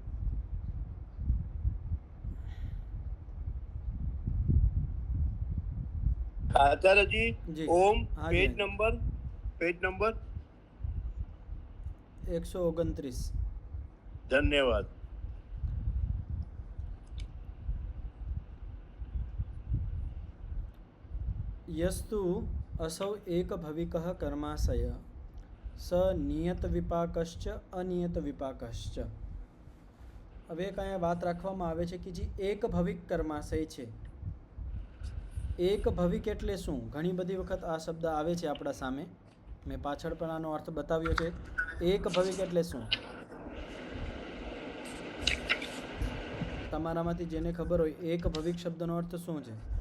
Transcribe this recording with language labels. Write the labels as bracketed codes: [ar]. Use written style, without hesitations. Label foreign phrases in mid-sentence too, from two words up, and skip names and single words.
[gu] આચાર્યજી જી ઓમ હા પેજ જી નંબર 129. ધન્યવાદ. [sa] यस्तु असौ एकभविकः कर्माशय स नियतविपाकश्च अनियतविपाकश्च. [gu] હવે કાંઈ વાત રાખવામાં આવે છે કે જે એકભવિક કર્માશય છે. એકભવિક એટલે શું? ઘણી બધી વખત આ શબ્દ આવે છે આપણા સામે. મેં પાછળ પણ આનો અર્થ બતાવ્યો છે. એકભવિક એટલે શું? તમારામાંથી જેને ખબર હોય એકભવિક શબ્દનો અર્થ શું છે?